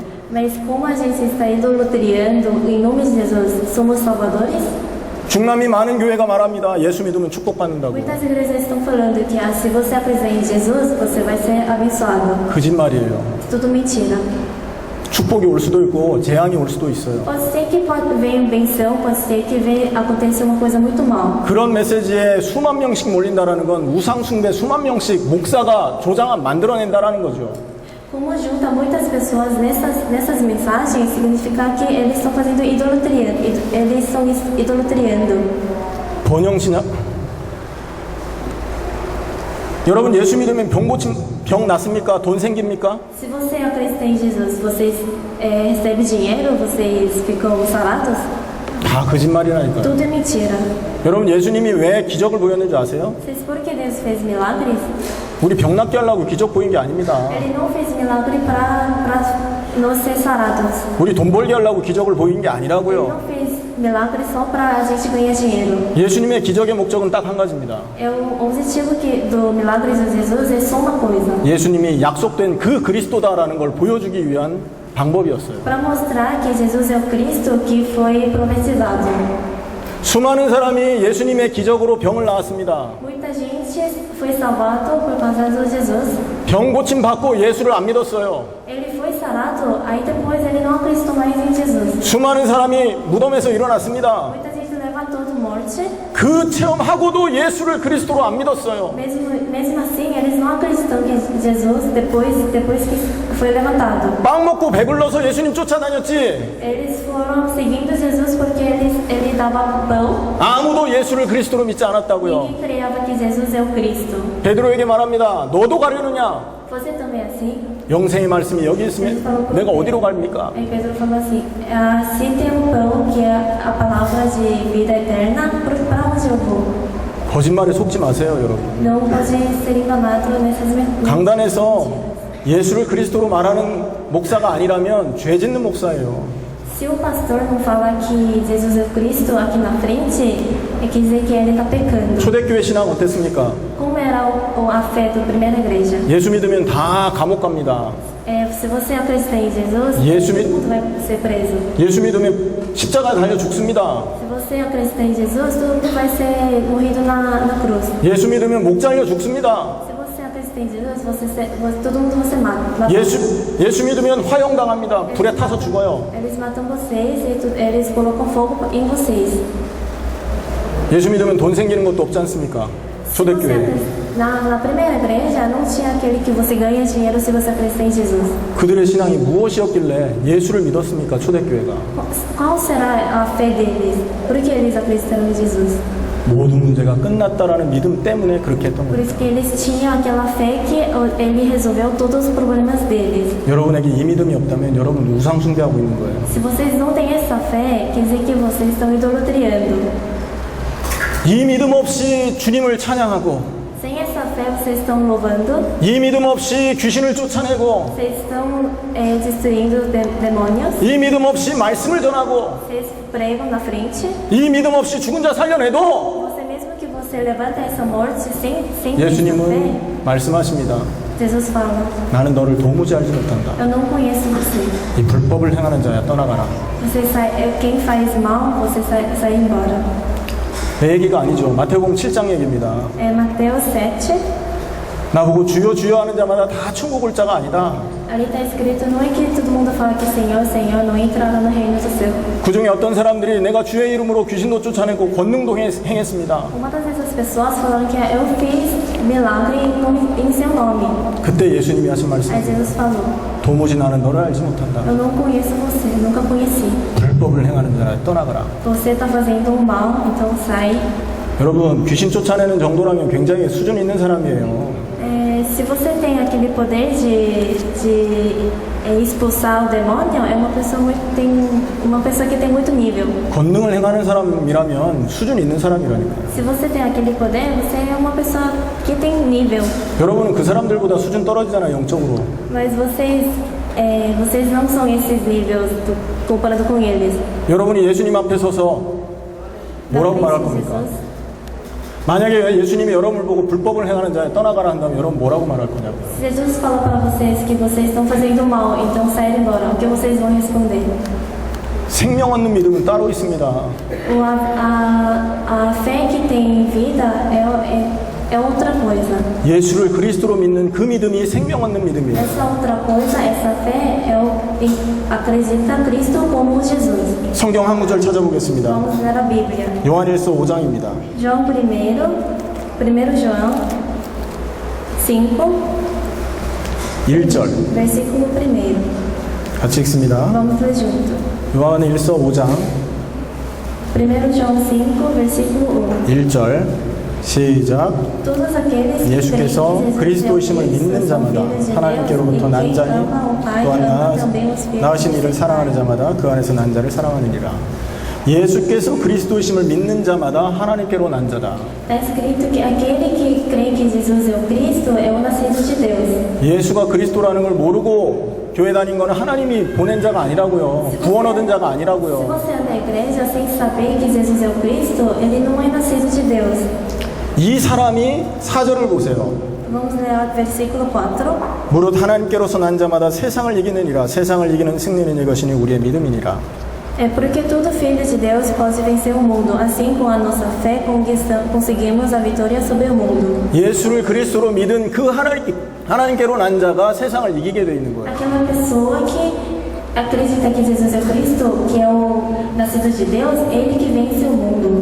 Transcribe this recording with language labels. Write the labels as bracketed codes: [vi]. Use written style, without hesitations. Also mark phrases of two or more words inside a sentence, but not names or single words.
[pt] Mas como a gente está idolatrando em nome de Jesus, somos salvadores? [ko] 중남미 많은 교회가 말합니다. 예수 믿으면 축복받는다고. [pt] Muitas igrejas estão falando que se você acreditar em Jesus, você vai ser abençoado. [ko] 거짓말이에요. [pt] Tudo mentira. [ko] 축복이 올 수도 있고 재앙이 올 수도 있어요. [pt] Pode ser que venha benção, pode ser que venha acontecer uma coisa muito mal. [ko] 그런 메시지에 수만 명씩 몰린다라는 건 우상 숭배 수만 명씩 목사가 조장한 만들어낸다라는 거죠. [pt] Como junta muitas pessoas nessas mensagens, significa que eles estão fazendo idolatria. Eles estão idolatriando. [ko] 번영신약. 여러분 예수 믿으면 병 낫습니까? 돈 생깁니까? [pt] Se você acredita em Jesus, vocês recebem dinheiro, vocês ficam sarados? [ko] 다 거짓말이라니까요. [pt] Tudo é mentira. [ko] 여러분 예수님이 왜 기적을 보였는지 아세요? [pt] Vocês por que Deus fez milagres? [ko] 우리 병 낫게 하려고 기적 보인 게 아닙니다. [pt] Ele não fez milagre para nós ser sarados. [ko] 우리 돈 벌게 하려고 기적을 보인 게 [pt] Ele [ko] 아니라고요. [pt] não fez milagre só para a gente ganhar dinheiro. [ko] 예수님의 기적의 목적은 딱 한 가지입니다. [pt] O objetivo do milagre de Jesus é só uma coisa. [ko] 예수님이 약속된 그 그리스도다라는 걸 보여주기 위한 방법이었어요. [pt] Para mostrar que Jesus é o Cristo que foi profetizado. [ko] 수많은 사람이 예수님의 기적으로 병을 나았습니다. [pt] Muita gente foi salvado por causa de Jesus. [ko] 병 고침 받고 예수를 안 믿었어요. [pt] Ele foi sarado, aí depois ele não acreditou mais em Jesus. [ko] 수많은 사람이 무덤에서 일어났습니다. [pt] Muita gente levantou de morte. [ko] 그 체험하고도 예수를 그리스도로 안 믿었어요. [pt] Mesmo assim, eles não acreditam que Jesus, depois que foi levantado. [ko] 빵 먹고 배불러서 예수님 쫓아다녔지. [pt] Eles foram seguindo Jesus porque ele dava pão. [ko] 아무도 예수를 그리스도로 믿지 않았다고요. [pt] Ninguém creava que Jesus é o Cristo. [ko] 베드로에게 말합니다. 너도 가려느냐? [pt] Você também é assim? [ko] 영생의 말씀이 여기 있으면 내가 어디로 갑니까? [pt] Aí Pedro falou assim: se tem um pão que é a palavra de vida eterna, para onde eu vou? [ko] 거짓말에 속지 마세요, 여러분. [pt] Não pode ser enganado nessas mentiras. [ko] 강단에서 예수를 그리스도로 말하는 목사가 아니라면 죄 짓는 목사예요. [pt] Se o pastor não fala que Jesus é o Cristo aqui na frente, quer dizer que ele está pecando. [ko] 초대교회 신앙 어땠습니까? [pt] Como era a fé da primeira igreja? [ko] 예수 믿으면 다 감옥 갑니다. [pt] Se você acredita em Jesus, todo mundo vai ser preso. [ko] 예수 믿으면 십자가에 달려 죽습니다. [pt] Se você acredita em Jesus, todo mundo vai ser morrido na cruz. [ko] 예수 믿으면 목 잘려 죽습니다. [pt] Se você acredita em Jesus, todo mundo vai ser matado. [ko] 예수 믿으면 화형당합니다. 불에 타서 죽어요. [pt] Eles matam vocês e eles colocam fogo em vocês. [ko] 예수 믿으면 돈 생기는 것도 없지 않습니까? 초대교회. [pt] Na primeira igreja não tinha aquele que você ganha dinheiro se você acredita em Jesus. [ko] 그들의 신앙이 무엇이었길래 예수를 믿었습니까? 초대교회가. [pt] Qual será a fé deles? Por que eles acreditaram em Jesus? [ko] 모든 문제가 끝났다라는 믿음 때문에 그렇게 했던 [pt] Por [ko] 겁니다. [pt] isso que eles tinham aquela fé que ele resolveu todos os problemas deles. [ko] 여러분에게 이 믿음이 없다면 여러분 우상 숭배하고 있는 거예요. [pt] Se vocês não têm essa fé, quer dizer que vocês estão idolatrando. [ko] 이 믿음 없이 주님을 찬양하고 [pt] Sem essa fé, vocês estão louvando, [ko] 이 믿음 없이 귀신을 쫓아내고 [pt] vocês estão destruindo demônios, [ko] 이 믿음 없이 말씀을 전하고 [pt] vocês pregam na frente. [ko] 이 믿음 없이 죽은 자 살려내도 [pt] Você mesmo que você levanta essa morte sem ter essa fé, [ko] 예수님은 말씀하십니다. [pt] Jesus fala, [ko] 나는 너를 도무지 알지 못한다. [pt] eu não conheço você. [ko] 이 불법을 행하는 자야 떠나가라. [pt] Quem faz mal, você sai embora. [ko] 내 얘기가 아니죠. 마태복음 7장 얘기입니다. [pt] É Mateus 7. [ko] 나보고 주여 주여 하는 자마다 다 천국 올 자가 아니다. [pt] Ali está escrito, não é que todo mundo fala que Senhor, Senhor, não entrará no reino do céu. [ko] 그 중에 어떤 사람들이 내가 주의 이름으로 귀신도 쫓아내고 권능도 행했습니다. [pt] Uma dessas pessoas falaram que eu fiz milagre em seu nome. [ko] 그때 예수님이 하신 [pt] Aí [ko] 말씀. [pt] Jesus falou, [ko] 도무지 나는 너를 알지 못한다. [pt] eu não conheço você, nunca conheci. [ko] 불법을 행하는 자라 떠나가라. [pt] Você está fazendo um mal, então sai. [ko] 여러분 귀신 쫓아내는 정도라면 굉장히 수준 있는 사람이에요. [pt] Se você tem aquele poder de expulsar o demônio, é uma pessoa que tem muito nível. [ko] 권능을 행하는 사람이라면 수준 있는 사람이라니까요. [pt] Se você tem aquele poder, você é uma pessoa que tem nível. [ko] 여러분은 그 사람들보다 수준 떨어지잖아요, 영적으로. [pt] Mas vocês não são esses níveis comparado com eles. [ko] 여러분이 예수님 앞에 서서 뭐라고 말할 겁니까? 만약에 예수님이 여러분을 보고 불법을 행하는 자에 떠나가라 한다면 여러분 뭐라고 말할 거냐고요. [pt] Se Jesus fala para vocês que vocês estão fazendo mal, então saem embora. O que vocês vão responder? [ko] 생명 얻는 믿음은 따로 있습니다. [pt] A fé que tem vida é outra coisa. [ko] 예수를 그리스도로 믿는 그 믿음이 생명 얻는 믿음이에요. [pt] Essa outra coisa, essa fé acreditar Cristo como Jesus. [ko] 성경 한 구절 찾아보겠습니다. [pt] Vamos ler a Bíblia. [ko] 요한일서 5장입니다. [pt] João 1 João 5, [ko] 1절 [pt] versículo 1. [ko] 같이 읽습니다. [pt] Vamos ler junto. [ko] 요한일서 5장 [pt] 1 João 5, versículo 1. [ko] 1절 시작. [pt] Todos aqueles que [ko] 예수께서 [pt] creem que [ko] 그리스도이심을 [pt] Jesus é o [ko] 믿는 [pt] Cristo, [ko] 자마다 [pt] são filhos de [ko] 하나님께로부터 [pt] Deus, [ko] 난 [pt] e [ko] 자니 [pt] quem ama o Pai, [ko] 또한 [pt] ama também o Espírito [ko] 낳으신 이를 사랑하는 자마다 그 안에서 난 자를 사랑하느니라. 예수께서 그리스도이심을 믿는 자마다 하나님께로 난 자다. [pt] Está escrito que aquele que crê que Jesus é o Cristo é o nascido de Deus. [ko] 예수가 그리스도라는 걸 모르고 교회 다닌 거는 하나님이 보낸 자가 아니라고요. 구원 얻은 자가 [pt] Se [ko] 아니라고요. [pt] você é da igreja sem saber que Jesus é o Cristo, ele não é nascido de Deus. [ko] 이 사람이 4절을 보세요. [pt] Vamos ler o versículo 4. [ko] 무릇 하나님께로서 난 자마다 세상을 이기느니라. 세상을 이기는 승리는 이것이니 우리의 믿음이니라. [pt] É porque todo filho de Deus pode vencer o mundo, assim com a nossa fé conseguimos a vitória sobre o mundo. [ko] 예수를 그리스도로 믿은 그 하나님께로 난 자가 세상을 이기게 돼 있는 거예요. [pt] Aquela pessoa que acredita que Jesus é o Cristo, que é o nascido de Deus, ele que vence o mundo.